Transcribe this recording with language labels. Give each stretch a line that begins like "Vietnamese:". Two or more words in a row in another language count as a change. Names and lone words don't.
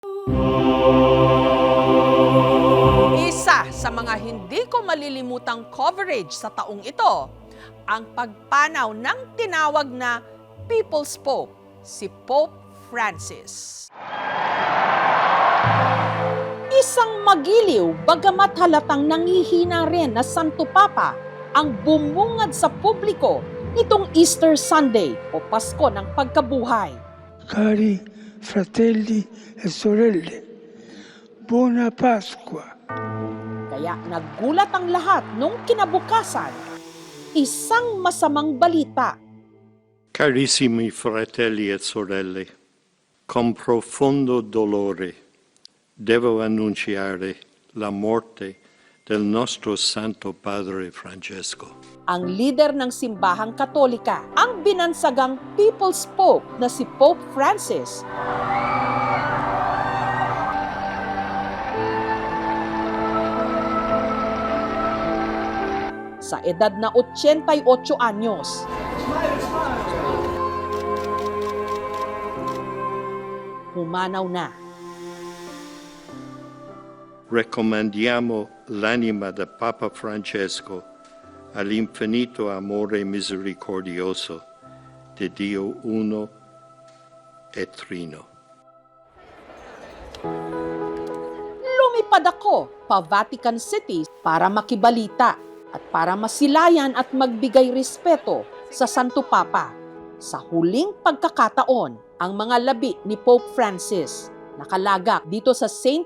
Filipino: Isa sa mga hindi ko malilimutang coverage sa taong ito, ang pagpanaw ng tinawag na People's Pope, si Pope Francis. Isang magiliw bagamat halatang nangihina rin na Santo Papa ang bumungad sa publiko nitong
English: Easter Sunday
Filipino: o Pasko ng Pagkabuhay.
Italian: Cari fratelli e sorelle, buona Pasqua.
Filipino: Kaya nagulat ang lahat nung kinabukasan, isang masamang balita.
Italian: Carissimi fratelli e sorelle, con profondo dolore devo annunciare la morte del nostro Santo Padre Francesco.
Filipino: Ang lider ng simbahang Katolika, ang binansagang People's Pope na si Pope Francis. Sa edad na 88 anyos. Humanaw na.
Italian: Raccomandiamo l'anima del Papa Francesco all'infinito amore misericordioso di Dio Uno e Trino.
Filipino: Lumipad ako pa Vatican City para makibalita at para masilayan at magbigay respeto sa Santo Papa. Sa huling pagkakataon, ang mga labi ni Pope Francis nakalagak dito sa St.